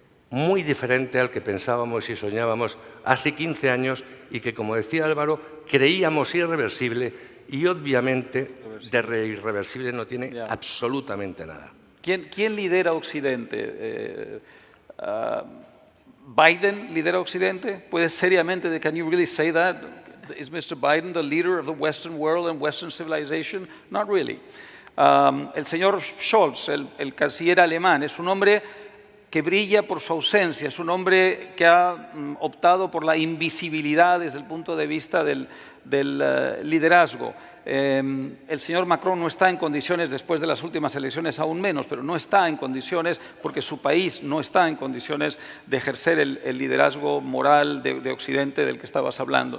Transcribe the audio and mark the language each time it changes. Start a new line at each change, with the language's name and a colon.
Spanish: muy diferente al que pensábamos y soñábamos hace 15 años y que, como decía Álvaro, creíamos irreversible y obviamente de irreversible no tiene absolutamente nada. ¿Quién lidera Occidente? ¿Biden lidera Occidente? ¿Puedes seriamente,
English: can you really say that? Is Mr. Biden the leader of the Western world and Western civilization? Not really.
Spanish: El señor Scholz, el canciller alemán, es un hombre que brilla por su ausencia, es un hombre que ha optado por la invisibilidad desde el punto de vista del liderazgo. El señor Macron no está en condiciones, después de las últimas elecciones aún menos, pero no está en condiciones porque su país no está en condiciones de ejercer el liderazgo moral de Occidente del que estabas hablando.